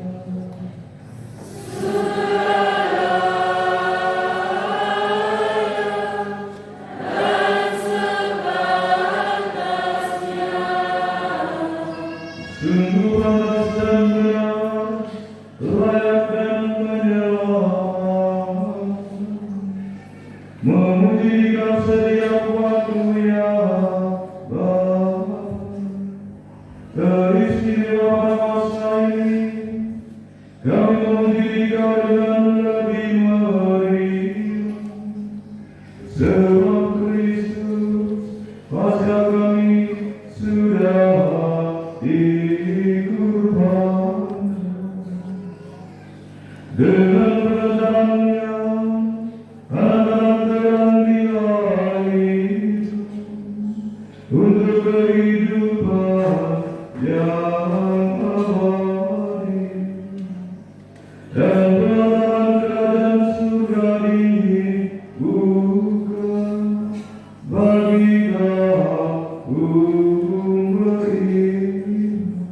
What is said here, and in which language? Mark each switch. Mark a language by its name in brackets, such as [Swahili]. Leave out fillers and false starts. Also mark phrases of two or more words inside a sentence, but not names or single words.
[Indonesian] Sungguh pantas dan benar, layak dan menyelam, memuji Kau setiap waktu ya Bapa. Teristimewa masa ini, kami memuji Kau dengan lebih meriah, sebab Kristus Paskah kami sudah dikurbankan. Dengan berannya anak terang di langit untuk kehidupan yang abadi dan berlahan kerajaan surga dibuka bagi kaum beriman.